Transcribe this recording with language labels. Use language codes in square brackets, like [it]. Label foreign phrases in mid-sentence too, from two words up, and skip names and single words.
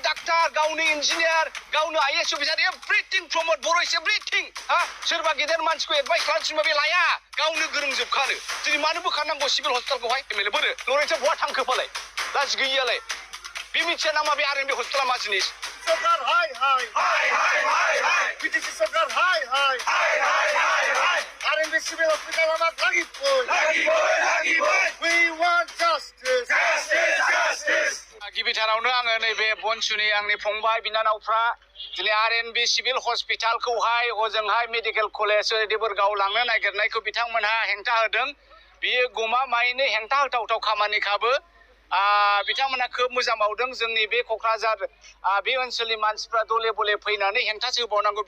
[brx] डाक्टार गावनो इन्जिनियार गावनो [en] IAS officer everything promote Bodo is everything [brx] हा सोरबा गेदेर मानसिखौ एडभाइस खालामसिनबा बे लाया गावनो गोरोंजोबखानो दिनै मानो बोखारनांगौ सिभिल हस्पिटालखौहाय एमएलए बोरो लरेन्सआ बहा थांखो फालाय लाजि गैयियालाय बे मिथिया नामा बे आरएनबि हस्पिटाला मा जिनिस [hi] सरकार हाय हाय हाय हाय हाय हाय बिटिसि सरकार हाय हाय हाय हाय हाय हाय आरएनबि सिभिल हस्पिटाल [as] আমার লাগিবই [en] we want justice justice [brx] गिबिथारावनो आङो नैबे बनसुनि आंनि फंबाय बिनानावफ्रा दिनै आरएनबि सिभिल हस्पिटालखौहाय हजोंहाय [en] medical college [brx] देबोरगाव लांनो नागिरनायखौ बिथांमोनहा हेंथा होदों बियो गमामायैनो हेंथा होथावथाव खामानिखाबो बिथांमोना खोब मोजां मावदों जोंनि बे क'क्राझार बे ओनसोलनि मानसिफ्रा दले बले फैनानै हेंथासो होबावनांगौ